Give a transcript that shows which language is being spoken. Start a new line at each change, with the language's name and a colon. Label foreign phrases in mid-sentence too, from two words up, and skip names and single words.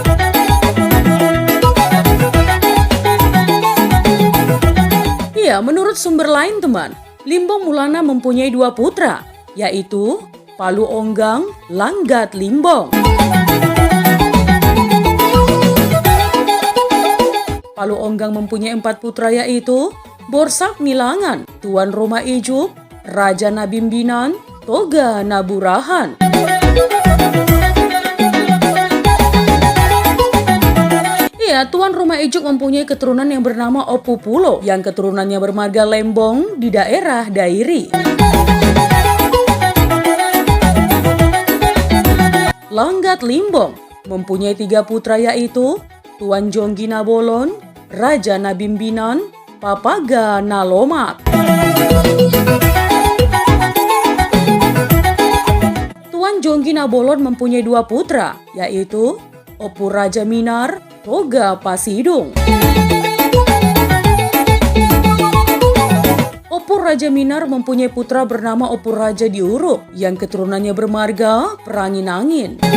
Indonesian: Iya, menurut sumber lain teman, Limbong Mulana mempunyai 2 putra, yaitu Palu Onggang, Langgat Limbong. Palu Onggang mempunyai 4 putra, yaitu Borsak Milangan, Tuan Roma Ijuk, Raja Nabimbinan, Toga Naburahan. Iya, Tuan Roma Ijuk mempunyai keturunan yang bernama Opu Pulo, yang keturunannya bermarga Lembong di daerah Dairi. Langgat Limbong mempunyai 3 putra, yaitu Tuan Jonggi Nabolon, Raja Nabimbinan, Papaga Nalomat. Tuan Jonggi Nabolon mempunyai 2 putra, yaitu Opu Raja Minar, Toga Pasidung. Opu Raja Minar mempunyai putra bernama Opu Raja Diuruk, yang keturunannya bermarga Perangin Angin.